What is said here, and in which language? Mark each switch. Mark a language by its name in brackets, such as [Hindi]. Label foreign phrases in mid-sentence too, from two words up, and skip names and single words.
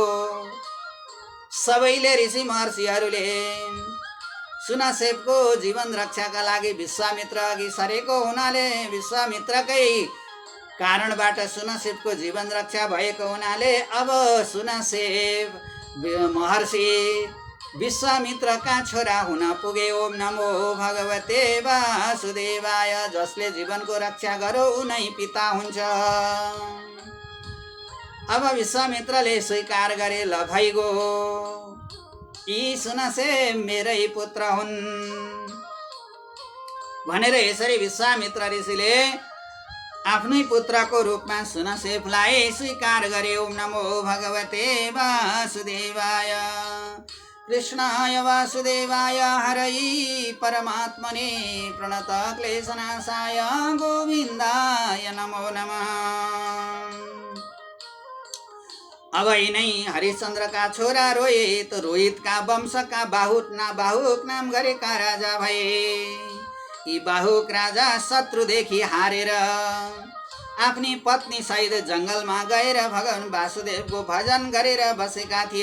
[Nepali] सबैले ऋषि महर्षिहरूले सुनसेफको जीवन रक्षाका लागि विश्वामित्र अघि सरेको हुनाले, विश्वामित्रकै कारणबाट सुनसेफको जीवन रक्षा भएको हुनाले अब सुनसेफ महर्षि विश्वामित्रका छोरा हुन पुगे। [Sanskrit] ओम नमो भगवते वासुदेवाय [Nepali] जसले जीवनको रक्षा गरो ऊ नै पिता हुन्छ। अब विश्वामित्रले स्वीकार गरे, ल भइगो यी सुनसे मेरै पुत्र हुन् भनेर यसरी विश्वामित्र ऋषिले आफ्नै पुत्रको रूपमा सुनसेफलाई स्वीकार गरे। [Sanskrit] ओम नमो भगवते वासुदेवाय कृष्णाय वासुदेवाय हरै परमात्मने प्रणत क्लेशनाशाय गोविन्दाय नमो नमः। [Nepali] अब यिनै हरिश्चन्द्रका छोरा रोहित, रोहितका वंशका बाहुक नाम गरेका राजा भए। यी बाहुक राजा शत्रुदेखि हारेर आफ्नी पत्नी सहित जङ्गलमा गएर भगवान वासुदेवको भजन गरेर बसेका थिए।